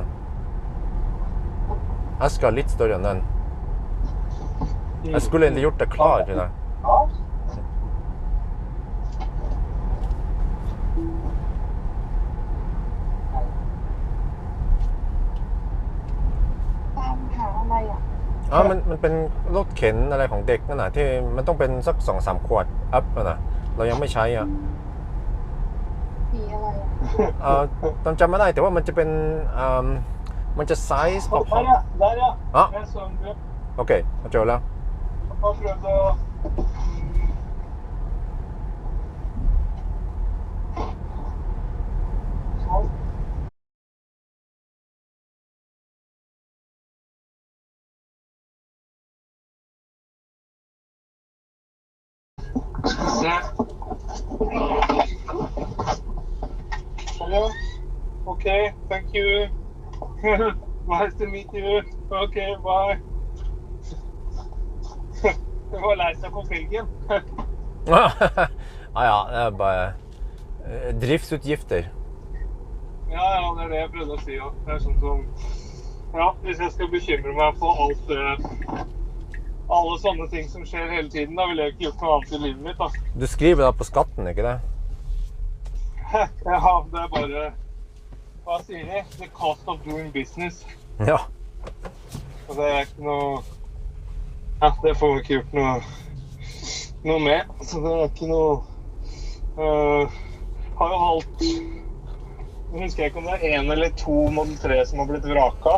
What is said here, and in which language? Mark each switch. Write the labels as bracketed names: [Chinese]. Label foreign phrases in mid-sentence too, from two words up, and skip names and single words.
[Norwegian] Eska er litt større enn den. Jeg skulle egentlig gjort det klar til deg. Ja, men [Thai] เป็นรถเข็นอะไรของเด็กนั่นน่ะที่มันต้องเป็นสัก 2-3 ขวดอัพน่ะเรายังไม่ใช้อ่ะ สีอะไรอ่ะ จำไม่ได้แต่ว่ามันจะเป็นมันจะไซส์พอ [Norwegian] Der ja. Ja. Jeg så den. [Thai] โอเคมาเจอแล้ว [Norwegian] Jeg prøvde å... Sånn. Se. [English] Hello. Okay, thank you. Nice to meet you. Okay, bye. [Norwegian] Det var lei seg på felgen. Ja, det er bare driftsutgifter. Ja, det er det jeg prøvde å si også. Det er sånn som... Ja, hvis jeg skal bekymre meg for alt alle sånne ting som skjer hele tiden, da ville jeg ikke gjort noe annet i livet mitt, da. Du skriver da på skatten, ikke det? Ja, det er bare... Hva sier de? [English] The cost of doing business. [Norwegian] Ja. Og det er ikke noe... Ja, det får vi ikke gjort noe med. Så det er ikke noe... Har jo holdt... Jeg husker ikke om det er 1 eller 2 Model 3 som har blitt vraka.